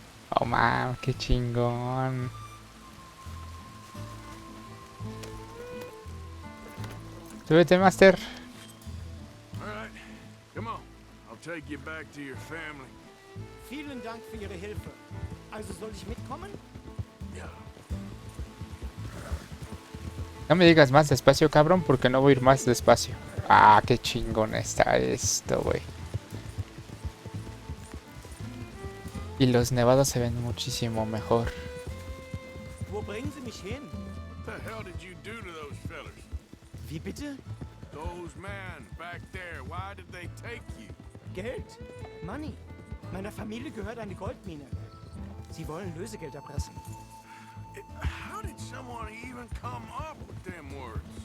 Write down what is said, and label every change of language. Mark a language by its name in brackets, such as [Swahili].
[Spanish] Oh, man, qué chingón. Súbete, Master. [English] All right, come on. I'll take you back to your family. [German] Vielen Dank für Ihre Hilfe. Also soll ich mitkommen? [English] Yeah. [Spanish] No me digas más despacio, cabrón, porque no voy a ir más despacio. Ah, qué chingón está esto, güey. Y los nevados se ven muchísimo mejor. [German] Wo bringen Sie mich hin? [English] What the hell did you do to those fellers? [German] Wie bitte? [English] Those men back there, why did they take you? [German] Geld? Money. Meiner Familie gehört eine Goldmine. Sie wollen Lösegeld erpressen. [English] How did someone even come up with them words?